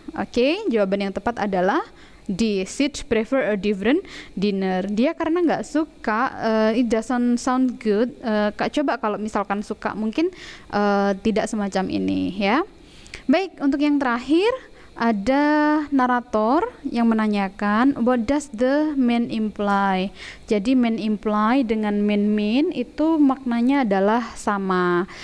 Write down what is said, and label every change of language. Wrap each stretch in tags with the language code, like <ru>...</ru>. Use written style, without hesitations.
<id>Oke, jawaban yang tepat adalah D.</id> <en>Sid prefer a different dinner.</en> <id>Dia karena nggak suka, it doesn't sound good. Coba kalau misalkan suka, mungkin tidak semacam ini ya. Baik, untuk yang terakhir ada narator yang menanyakan, what does the man imply? Jadi man imply dengan man mean itu maknanya adalah sama.</id>